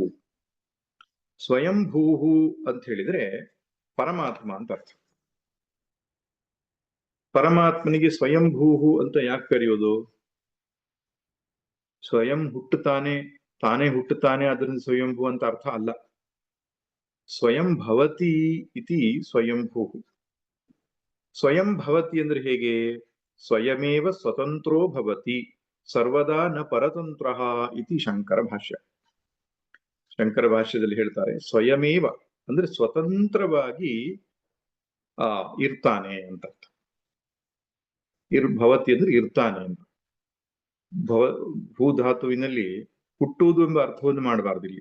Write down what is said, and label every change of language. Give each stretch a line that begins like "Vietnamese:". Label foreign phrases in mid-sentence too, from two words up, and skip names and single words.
Kannada: ಸ್ವಯಂಭೂಹು ಅಂತ ಹೇಳಿದ್ರೆ ಪರಮಾತ್ಮ ಅಂತ ಅರ್ಥ. ಪರಮಾತ್ಮನಿಗೆ ಸ್ವಯಂಭೂಹು ಅಂತ ಯಾಕೆ ಕರೆಯೋದು? ಸ್ವಯಂ ಹುಟ್ಟುತ್ತಾನೆ, ತಾನೇ ಹುಟ್ಟುತ್ತಾನೆ, ಅದರಿಂದ ಸ್ವಯಂಭೂ ಅಂತ ಅರ್ಥ ಅಲ್ಲ.
Sanskrit: ಸ್ವಯಂ ಭವತಿ ಇತಿ ಸ್ವಯಂಭೂಹು.
Kannada: ಸ್ವಯಂ ಭವತಿ ಅಂದ್ರೆ ಹೇಗೆ?
Sanskrit: ಸ್ವಯಮೇವ ಸ್ವತಂತ್ರೋ ಭವತಿ ಸರ್ವದಾ ನ ಪರತಂತ್ರ ಇತಿ ಶಂಕರ ಭಾಷ್ಯ.
Kannada: ಶಂಕರ ಭಾಷ್ಯದಲ್ಲಿ ಹೇಳ್ತಾರೆ, ಸ್ವಯಮೇವ ಅಂದ್ರೆ ಸ್ವತಂತ್ರವಾಗಿ ಇರ್ತಾನೆ ಅಂತ ಅರ್ಥ. ಭವತಿ ಅಂದ್ರೆ ಇರ್ತಾನೆ ಅಂತ. ಭೂಧಾತುವಿನಲ್ಲಿ ಹುಟ್ಟುವುದು ಎಂಬ ಅರ್ಥವನ್ನು ಮಾಡಬಾರ್ದು ಇಲ್ಲಿ.